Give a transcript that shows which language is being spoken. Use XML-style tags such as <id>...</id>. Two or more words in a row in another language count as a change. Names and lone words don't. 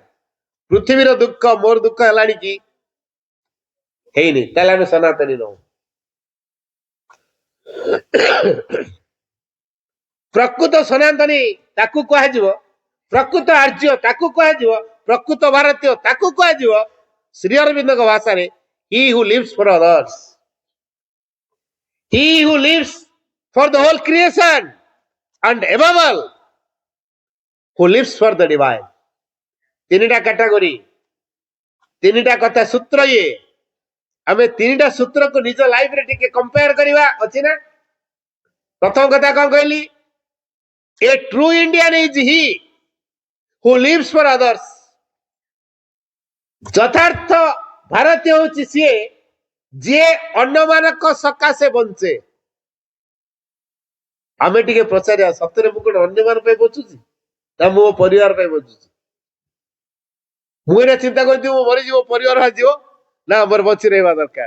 <or>ପୃଥିବୀର ଦୁଃଖ ମୋର ଦୁଃଖ ହେଲାଣି କି? ହେଇନି। ତାହେଲେ ଆମେ ସନାତନୀ ନଉ। ପ୍ରକୃତ ସନାତନୀ ତାକୁ କୁହାଯିବ, ପ୍ରକୃତ ଆର୍ଯ୍ୟ ତାକୁ କୁହାଯିବ, ପ୍ରକୃତ ଭାରତୀୟ ତାକୁ କୁହାଯିବ ଶ୍ରୀ ଅରବିନ୍ଦଙ୍କ ଭାଷାରେ</or> <en>he who lives for others, he who lives for the whole creation, and above all who lives for the divine।</en> <or>ତିନିଟା କ୍ୟାଟାଗୋରୀ, ତିନିଟା କଥା ସୂତ୍ର। ଇଏ ଆମେ ତିନିଟା ସୂତ୍ରକୁ ନିଜ ଲାଇଫରେ ଟିକେ କମ୍ପେୟାର କରିବା ଅଛି ନା। ପ୍ରଥମ କଥା କଣ କହିଲି?</or> <en>A true Indian is he who lives for others।</en> <or>ଯଥାର୍ଥ ଭାରତୀୟ ହଉଛି ସିଏ ଯିଏ ଅନ୍ୟମାନଙ୍କ ସକାଶେ ବଞ୍ଚେ। ଆମେ ଟିକେ ପଚାରିବା, ସତରେ ମୁଁ କଣ ଅନ୍ୟମାନଙ୍କ ପାଇଁ ବଞ୍ଚୁଛି, ନା ମୁଁ ମୋ ପରିବାର ପାଇଁ ବଞ୍ଚୁଛି? ମୁଁ ଏଇଟା ଚିନ୍ତା କରିଛି ମୁଁ ମରିଯିବ, ପରିବାର ବାହାରିଯିବ, ନା ମୋର ବଞ୍ଚି ରହିବା ଦରକାର।</or>